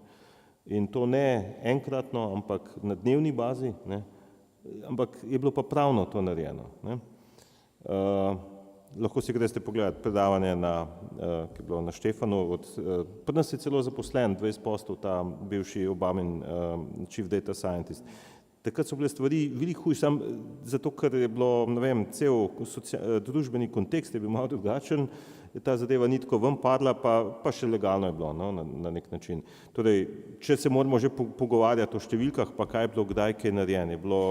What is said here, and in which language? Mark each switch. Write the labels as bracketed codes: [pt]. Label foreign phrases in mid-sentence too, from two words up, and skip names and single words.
[sl] In to ne enkratno, ampak na dnevni bazi, ne, ampak je bilo pa pravno to narejeno. Ne. Lahko si greste pogledati predavanje, ki je bilo na Štefanu, pri nas je celo zaposlen 20 postov, ta bivši Obamin [en] chief data scientist. [sl] Takrat so bile stvari veliko hujše, zato ker je bilo, ne vem, cel družbeni kontekst je bil malo drugačen, ta zadeva ni tako ven padla, pa še legalno je bilo, no, na nek način. Torej, če se moramo že pogovarjati o številkah, pa kaj je bilo, kdaj, kaj je narejeno, je bilo...